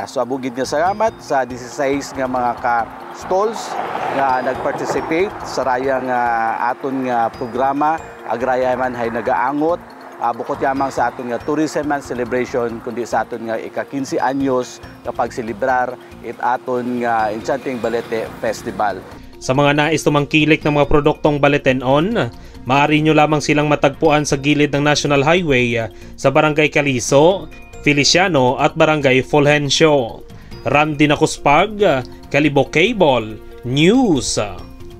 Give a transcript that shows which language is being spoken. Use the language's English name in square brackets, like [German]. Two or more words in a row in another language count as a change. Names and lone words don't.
[Aklanon] So abugid nga salamat sa 16 nga mga ka-stalls nga nag-participate sa raya nga aton nga programa agraya man hay nagaangot bukod yamang sa aton nga [English] tourism and celebration [Aklanon] kundi sa aton nga ika-15 anyos nga pagselebrar it aton nga Enchanting Balete Festival. [Filipino] Sa mga nais tumangkilik ng mga produktong Baletenon, maaari nyo lamang silang matagpuan sa gilid ng National Highway sa Barangay Caliso, Feliciano at Barangay Fulgencio. Randy Nakuspag, Kalibo Cable News.